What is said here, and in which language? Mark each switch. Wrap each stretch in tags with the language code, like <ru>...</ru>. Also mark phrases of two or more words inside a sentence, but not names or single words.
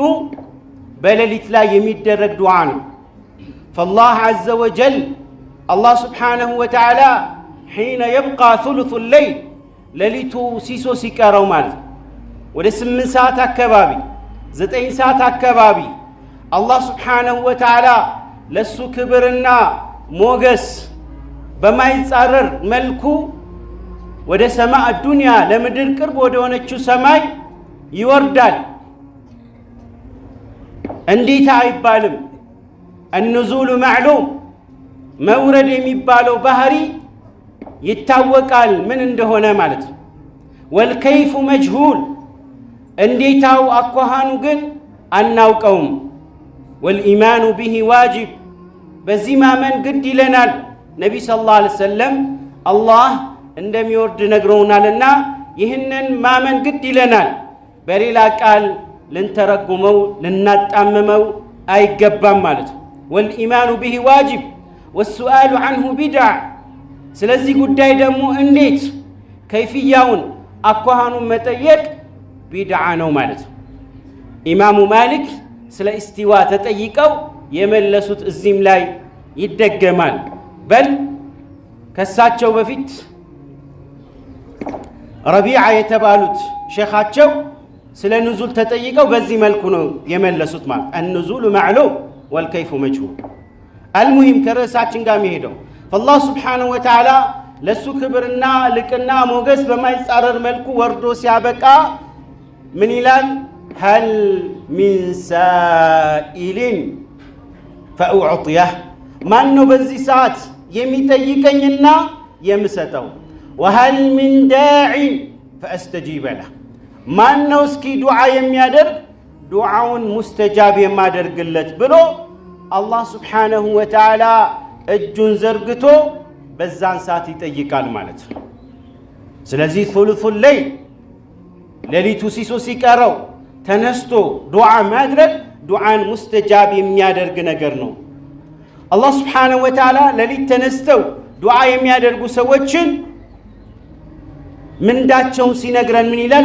<am>በሌሊት ላይ የሚደረግ ዱዓ ነው።</am> <ar>فالله عز وجل الله سبحانه وتعالى حين يبقى ثلث الليل</ar> <am>ሌሊቱ ሲሶ ሲቀረው ማለት ወደ 8 ሰዓት አካባቢ 9 ሰዓት አካባቢ</am> <ar>الله سبحانه وتعالى</ar> <am>ለሱ ክብርና ሞገስ በማይጻረር መልኩ ወደ</am> <ar>سماء الدنيا</ar> <am>ለምድር ቅርብ ወደ ሆነችው ሰማይ ይወርዳል። እንዴት አይባልም።</am> <ar>النزول معلوم</ar> <am>መውረድ የሚባለው ባህሪ ይታወቃል ምን እንደሆነ ማለት ነው።</am> <ar>والكيف مجهول</ar> <am>እንዴታው አኳሃኑ ግን አናውቀውም።</am> <ar>والإيمان به واجب</ar> <am>በዚህ ማመን ግድ ይለናል።</am> <ar>النبي صلى الله عليه وسلم</ar> <am>አላህ እንደሚወርድ ነግረውናልና ይህንን ማመን ግድ ይለናል። በሌላ ቃል ልንተረጉመው ልናጣምመው አይገባም ማለት ነው።</am> <ar>والإيمان به واجب والسؤال عنه بدع</ar> <am>ስለዚህ ጉዳይ ደግሞ እንዴት ከይፍያውን አኳሃኑን መጠየቅ ቢድዓ ነው ማለት ነው። ኢማሙ ማሊክ ስለ እስቲዋ ተጠይቀው የመለሱት እዚህም ላይ ይደገማል። በል ከሳቸው በፊት ረቢዓ የተባሉት ሼኻቸው ስለ ኑዙል ተጠይቀው በዚህ መልኩ ነው የመለሱት ማለት</am> <ar>النزول معلوم والكيف مجهول።</ar> <am>المهم ከርዕሳችን ጋር የሚሄደው</am> <ar>فالله سبحانه وتعالى</ar> <am>ለሱ ክብርና ልቅና ሞገስ በማይጻረር መልኩ ወርዶ ሲያበቃ ምን ይላል?</am> <ar>هل من سائل فأعطيه</ar> <am>ማን ነው በዚህ ሰዓት የሚጠይቀኝና የምሰጠው?</am> <ar>وهل من داع فأستجيب له</ar> <am>ማን ነው እስኪ ዱዓ የሚያደርግ ዱዓውን ሙስተጃብ የማደርግለት ብሎ</am> <ar>الله سبحانه وتعالى</ar> <am>እጁን ዘርግቶ በዛን ሰዓት ይጠይቃል ማለት ነው። ስለዚህ</am> <ar>ثلث الليل</ar> <am>ሌሊቱ ሲሶ ሲቀረው ተነስቶ ዱዓ ማድረግ ዱዓን ሙስተጃብ የሚያደርግ ነገር ነው።</am> <ar>الله سبحانه وتعالى</ar> <am>ሌሊት ተነስተው ዱዓ የሚያደርጉ ሰዎችን ምንዳቸውን ሲነግረን ምን ይላል?</am>